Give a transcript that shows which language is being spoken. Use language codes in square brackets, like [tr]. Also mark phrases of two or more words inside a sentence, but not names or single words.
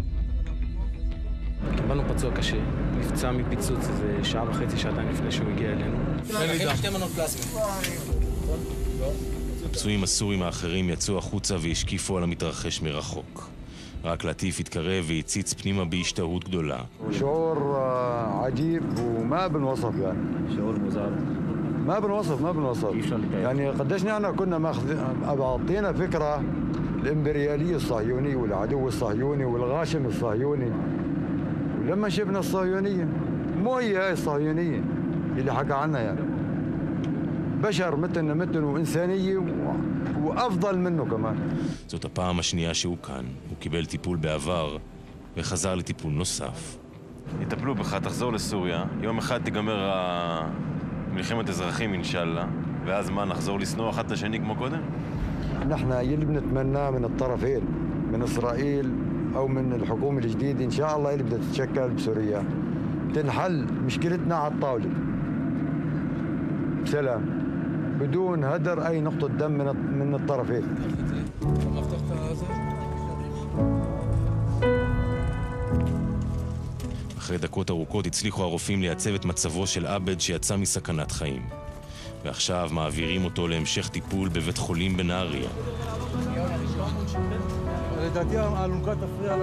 [he] קיבלנו פצוע קשה, נפצע מפיצוץ איזה 1.5 שעתיים לפני שהוא הגיע אלינו. אחים 2 מנות פלזמה. הפצועים הסורים האחרים יצאו החוצה והשקיפו על המתרחש מרחוק. רק לטיף התקרב והציץ פנימה בהשתאות גדולה. [ar] شعور عجيب وما بنوصف يعني. شعور مزعج. ما بنوصف. يعني قديش نحن كنا أعطينا فكرة الإمبريالية الصهيونية والعدو الصهيوني والغاشم الصهيوني. ولما شفنا الصهيونية مو هي هاي الصهيونية اللي حكى عنها يعني. بشر مثلنا وإنسانية وأفضل منه كمان. [he] זאת הפעם השנייה שהוא כאן. הוא קיבל טיפול בעבר וחזר לטיפול נוסף. יטפלו בך, תחזור לסוריה. יום אחד תיגמר מלחמת אזרחים [ar] إن شاء الله. [he] ואז מה, נחזור לשנוא אחד את השני כמו קודם? [ar] نحن يلي بنتمناه من الطرفين من إسرائيل أو من الحكومة الجديدة إن شاء الله اللي بدها تتشكل بسوريا تنحل مشكلتنا على الطاولة بسلام بدون هدر أي نقطة دم من الطرفين. [he] אחרי דקות ארוכות הצליחו הרופאים לייצב את מצבו של עבד שיצא מסכנת חיים. ועכשיו מעבירים אותו להמשך טיפול בבית חולים בנהריה. לדעתי האלונקה תפריע לה.